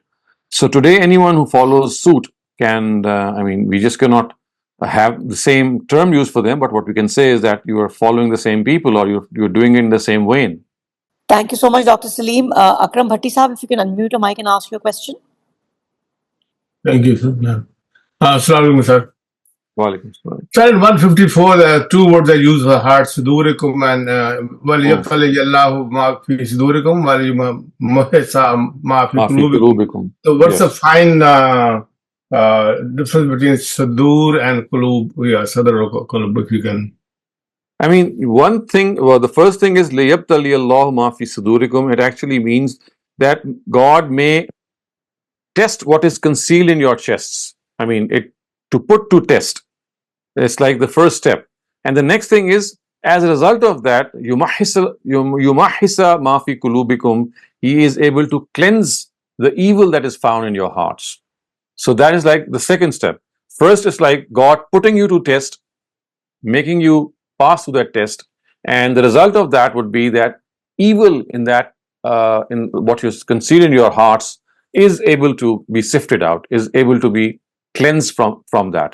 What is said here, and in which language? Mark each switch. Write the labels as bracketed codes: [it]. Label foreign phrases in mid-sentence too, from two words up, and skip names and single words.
[en] So today, anyone who follows suit can, we just cannot have the same term used for them, but what we can say is that you are following the same people or you're doing it in the same vein. Thank you so much, Dr. Saleem. Akram Bhatti Sahab, if you can unmute your mic and ask your question. Thank you, sir. Yeah. [ar] السلام عليكم, [en] sir. [ar] وعليكم السلام. [en] Sir, in 154, the two words I use for heart, sudurikum and [ar] وليبتلي الله ما في صدوركم وليمحص ما في ما في قلوبكم. قلوبكم. [en] So what's the Yes. fine difference between sudur and qulub? Yeah, sadr or qulub, if you can. I mean, one thing, well, the first thing is [ar] ليبتلي الله ما في صدوركم. [en] It actually means that God may test what is concealed in your chests. I mean, it to put to test. It's like the first step. And the next thing is, as a result of that, [ar] يمحص ما في قلوبكم. [en] He is able to cleanse the evil that is found in your hearts. So that is like the second step. First is like God putting you to test, making you pass through that test, and the result of that would be that evil in that in what you conceal in your hearts is able to be sifted out, is able to be cleansed from that.